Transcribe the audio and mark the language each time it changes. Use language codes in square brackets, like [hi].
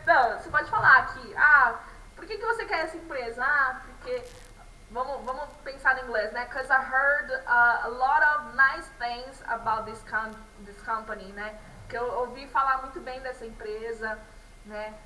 [pt] Então, você pode falar aqui, por que você quer essa empresa? Porque, vamos pensar em inglês, né? [en] Because I heard a lot of nice things about this company, né? [pt] Que eu ouvi falar muito bem dessa empresa, né?